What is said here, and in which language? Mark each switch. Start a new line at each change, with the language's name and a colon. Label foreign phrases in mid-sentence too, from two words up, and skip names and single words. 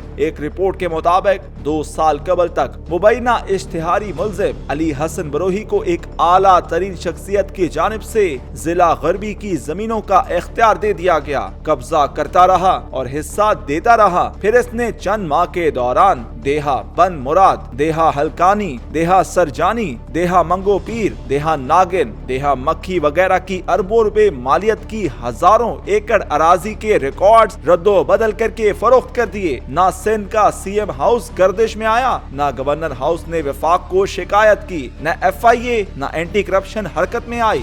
Urdu: ایک رپورٹ کے مطابق 2 سال قبل تک مبینہ اشتہاری ملزم علی حسن بروہی کو ایک اعلیٰ ترین شخصیت کی جانب سے ضلع غربی کی زمینوں کا اختیار دے دیا گیا، قبضہ کرتا رہا اور حصہ دیتا رہا۔ پھر اس نے چند ماہ کے دوران دیہہ بن مراد، دیہہ ہلکانی، دیہہ سرجانی، دیہہ منگو پیر، دیہہ ناگن، دیہہ مکھی وغیرہ کی اربوں روپے مالیت کی ہزاروں ایکڑ اراضی کے ریکارڈز ردو بدل کرکے فروخت کر دیے. نہ سندھ کا سی ایم ہاؤس گردش میں آیا، نہ گورنر ہاؤس نے وفاق کو شکایت کی، نہ FIA نہ
English: anti corruption
Urdu: حرکت میں آئی.